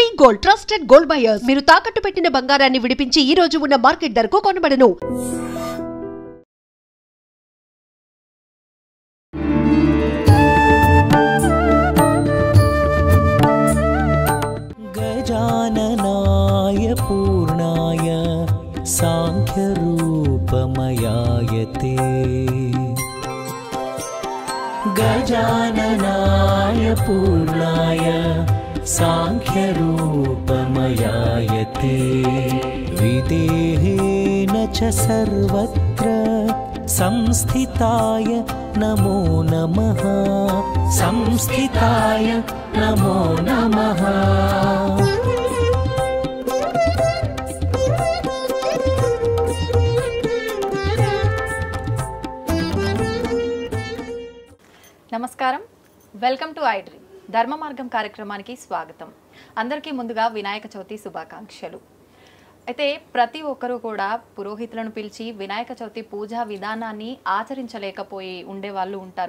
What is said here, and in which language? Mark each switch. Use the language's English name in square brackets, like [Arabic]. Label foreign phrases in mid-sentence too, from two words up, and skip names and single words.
[English] gold, trusted gold buyers. [Telugu] మీరు తాకట్టు పెట్టిన బంగారాన్ని విడిపించి ఈ రోజు ఉన్న మార్కెట్ ధరకు కొనబడను. [Sanskrit] गजाननाय पूर्णाय सांख्यरूपमयाय ते गजाननाय पूर्णाय सांख्यरूपमयाय ते विदेहेन च सर्वत्र संस्थिताय नमो नमः संस्थिताय नमो नमः [Telugu] నమస్కారం, [English] welcome to iDream [Telugu] ధర్మ మార్గం కార్యక్రమానికి స్వాగతం. అందరికీ ముందుగా వినాయక చవితి శుభాకాంక్షలు. అయితే ప్రతి ఒక్కరూ కూడా పురోహితులను పిలిచి వినాయక చవితి పూజా విధానాన్ని ఆచరించలేకపోయి ఉండే వాళ్ళు ఉంటారు.